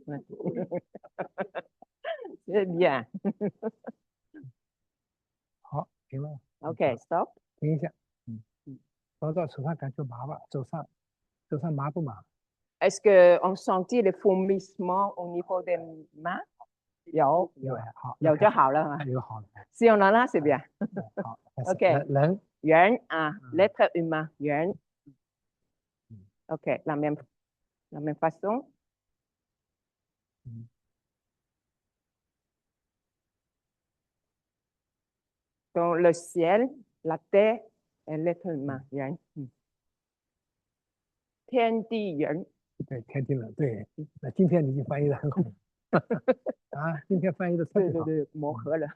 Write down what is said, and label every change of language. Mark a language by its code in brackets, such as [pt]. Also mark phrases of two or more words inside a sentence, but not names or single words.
[fr] C'est bien. [zh] 好，停了， [fr] OK, stop. [zh] 停一下，找找手上感觉麻吧，手上麻不麻？ [fr] Est-ce qu'on sentit les fourmissements au niveau des mains? [zh] 有，有，好，有就好了嘛。有好了， [fr] Si on en a, c'est bien. [zh] 好，开始 OK 人，圆啊, [fr] l'être humain, 圆. OK, la même façon. Donc, le ciel, la terre et l'être humain, [zh] 圆. 天地人，对，天地人，对，那今天你已经翻译的很好，啊，今天翻译的特别好，对，磨合了。